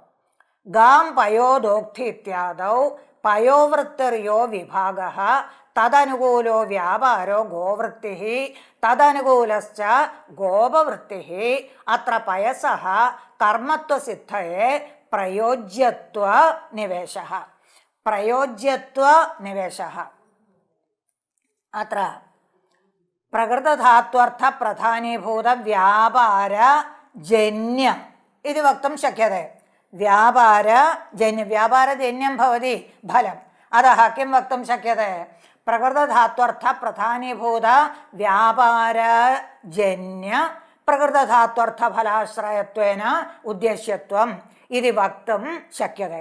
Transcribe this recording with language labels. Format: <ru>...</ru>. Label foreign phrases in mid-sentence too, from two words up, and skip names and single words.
<sa>गां पयोदोक्ति इत्यादौ पयोवृत्तिर्यो विभागः तदनुकूलो व्यापारो गोवृत्तिः तदनुकूलश्च गोपवृत्तिः। अत्र पयसः कर्मत्वसिद्धये പ്രയോജ്യത്വ നിവേശഃ. പ്രയോജ്യത്വ നിവേശഃ അത്ര പ്രകൃതധാത്വർത്ഥ പ്രധാനീഭൂത വ്യാപാരജന്യ इति वक्तुं शक्यते. व्यापारजन्यं भवति फलम्. अतः किं वक्तुं शक्यते? प्रकृतधात्वर्थ प्रधानीभूत व्यापारजन्य प्रकृतधात्वर्थफलाश्रयत्वेन उद्देश्यत्वम् इति वक्तुं शक्यते.</sa>